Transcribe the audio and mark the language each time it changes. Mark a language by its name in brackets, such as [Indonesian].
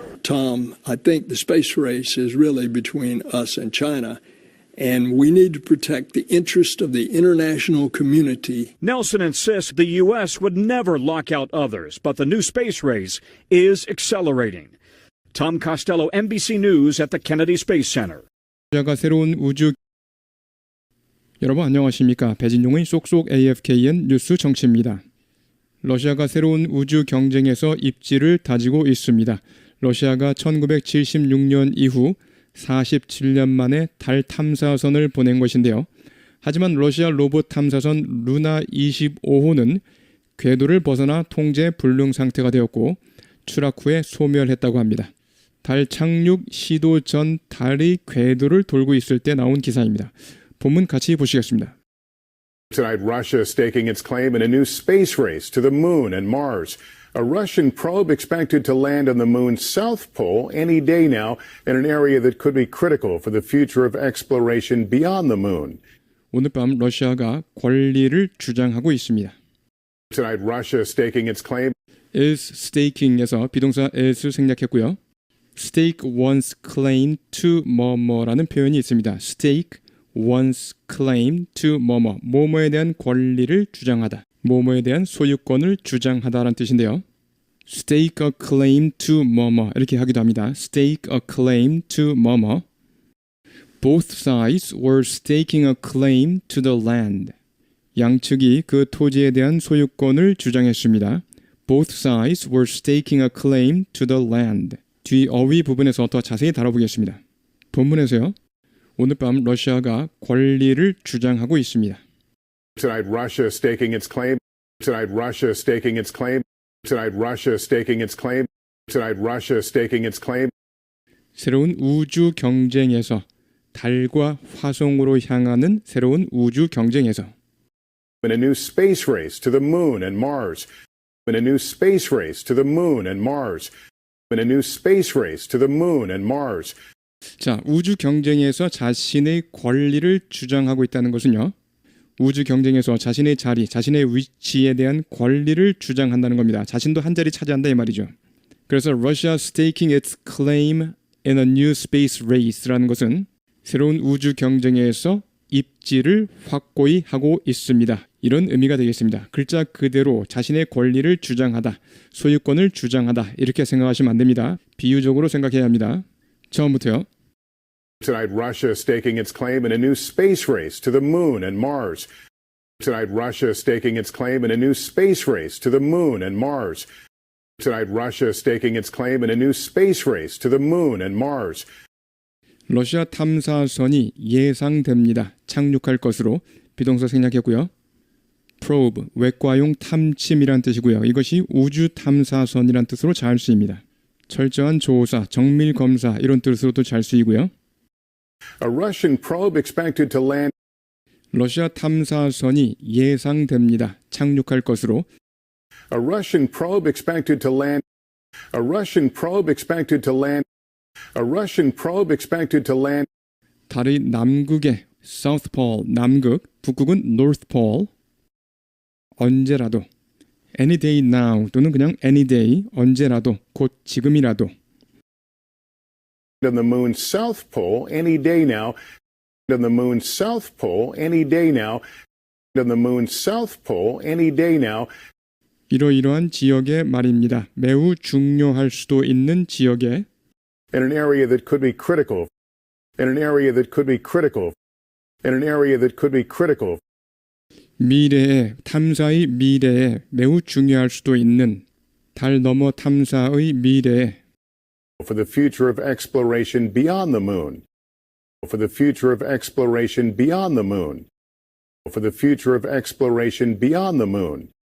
[English] Tom, I think the space race is really between us and China, and we need to protect the interest of the international community. Nelson insists the U.S. would never lock out others, but the new space race is accelerating. Tom Costello, NBC News at the Kennedy Space Center. [Korean] 러시아가 새로운 우주 여러분 안녕하십니까? 배진용의 쏙쏙 AFKN 뉴스 정치입니다. 러시아가 새로운 우주 경쟁에서 입지를 다지고 있습니다. 러시아가 1976년 이후 47년 만에 달 탐사선을 보낸 것인데요. 하지만 러시아 로봇 탐사선 루나 25호는 궤도를 벗어나 통제 불능 상태가 되었고 추락 후에 소멸했다고 합니다. 달 착륙 시도 전 달이 궤도를 돌고 있을 때 나온 기사입니다. 본문 같이 보시겠습니다. [English] Tonight, Russia staking its claim in a new space race to the moon and Mars. A Russian probe expected to land on the moon's south pole any day now in an area that could be critical for the future of exploration beyond the moon. [Korean] 오늘 밤 러시아가 권리를 주장하고 있습니다. [English] Tonight, Russia staking its claim. is staking [Korean] 에서 비동사 is 생략했고요. [English] stake one's claim to [Korean] 뭐뭐라는 표현이 있습니다. [English] stake one's claim to [Korean] 뭐뭐, 뭐뭐에 대한 권리를 주장하다, 뭐뭐에 대한 소유권을 주장하다라는 뜻인데요. [English] stake a claim to [Korean] 뭐뭐 이렇게 하기도 합니다. stake a claim to 뭐뭐. [English] Both sides were staking a claim to the land. [Korean] 양측이 그 토지에 대한 소유권을 주장했습니다. [English] Both sides were staking a claim to the land. [Korean] 뒤 어휘 부분에서 더 자세히 다뤄보겠습니다. 본문에서요. 오늘 밤 러시아가 권리를 주장하고 있습니다. [English] Tonight, Russia staking its claim. Tonight, Russia staking its claim. Tonight, Russia staking its claim. Tonight, Russia staking its claim. [Korean] 새로운 우주 경쟁에서 달과 화성으로 향하는 새로운 우주 경쟁에서 [English] In a new space race to the moon and Mars. In a new space race to the moon and Mars. In a new space race to the moon and Mars. [Korean] 자, 우주 경쟁에서 자신의 권리를 주장하고 있다는 것은요. 우주 경쟁에서 자신의 자리, 자신의 위치에 대한 권리를 주장한다는 겁니다. 자신도 한 자리 차지한다 이 말이죠. 그래서 [English] Russia staking its claim in a new space race [Korean] 라는 것은 새로운 우주 경쟁에서 입지를 확고히 하고 있습니다. 이런 의미가 되겠습니다. 글자 그대로 자신의 권리를 주장하다, 소유권을 주장하다 이렇게 생각하시면 안 됩니다. 비유적으로 생각해야 합니다. 처음부터요. [English] Tonight, Russia staking its claim in a new space race to the moon and Mars. Tonight, Russia staking its claim in a new space race to the moon and Mars. Tonight, Russia staking its claim in a new space race to the moon and Mars. [Korean] 러시아 탐사선이 예상됩니다. 착륙할 것으로 비동사 생략했고요. probe, 외과용 탐침이란 뜻이고요. 이것이 우주 탐사선이란 뜻으로 잘 쓰입니다. 철저한 조사, 정밀 검사 이런 뜻으로도 잘 쓰이고요. [English] A Russian probe expected to land. [Korean] 러시아 탐사선이 예상됩니다. 착륙할 것으로 [English] A Russian probe expected to land. A Russian probe expected to land. A Russian probe expected to land. [Korean] 달의 남극에 South Pole, 남극, 북극은 North Pole. 언제라도 [English] any day now [Korean] 또는 그냥 [English] any day, [Korean] 언제라도, 곧 지금이라도. [English] On the moon's south pole any day now. On the moon's south pole any day now. On the moon's south pole any day now. [Korean] 이러이러한 지역의 말입니다. 매우 중요할 수도 있는 지역에 [English] In an area that could be critical. In an area that could be critical. In an area that could be critical. [Korean] 미래에, 탐사의 미래에 매우 중요할 수도 있는 달 너머 탐사의 미래에 [English] For the future of exploration beyond the moon. For the future of exploration beyond the moon. For the future of exploration beyond the moon.